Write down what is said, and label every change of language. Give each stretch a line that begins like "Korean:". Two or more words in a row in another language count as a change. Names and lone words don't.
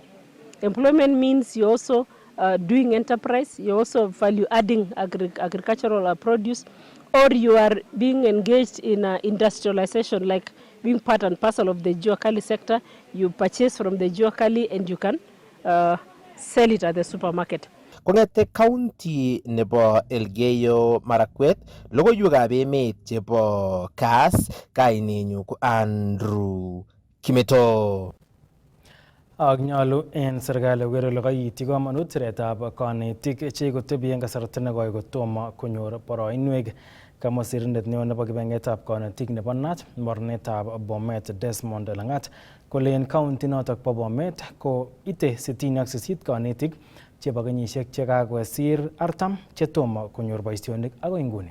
English: Employment means you're also doing enterprise, you're also value-adding agricultural produce, or you are being engaged in industrialization, like being part and parcel of the Juakali sector. You purchase from the Juakali and you can sell it at the supermarket.
Kalenjin: Kongete county nebo Elgeyo Marakwet, logoiwekab emet chebo Kass, kainenyu ko Andrew Kimeto. Ak nyolu en serikali koker kole kaityi komonut siretab konetik chekotebi en kasarta nekoi kotomo konyor boroinwek, kamwa sirindet neo nebo kibagengetab konetik nebo NAT mornetab Bomet Desmond Langat kole en county notok bo Bomet ko ite 68 konetik chebo kenyisiek chekakosir 40 chetomo konyor boisionik agoi nguni.